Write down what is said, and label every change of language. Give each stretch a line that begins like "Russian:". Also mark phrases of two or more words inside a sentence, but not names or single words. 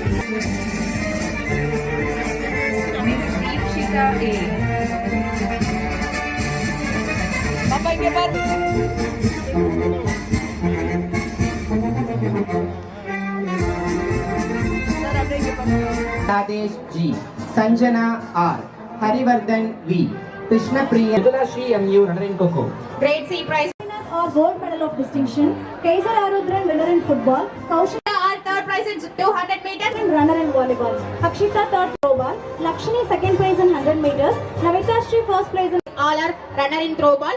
English: Miss Deepshika A.
Tamil: பாப்பா இங்க பாரு. சார் அப்படியே இங்க பாரு.
English: Radesh G, Sanjana R, Harivardhan V, Krishna Priya, Vidula Shri MU, runner in Coco. Grade C prize. Or gold medal of distinction. Kaisar Arudran winner in football. Kaushika R third prize in 200 meters. runner in volleyball. Akshita third throwball. Lakshmi second prize in 100 meters. Navita Shri first prize in All are runner in throwball.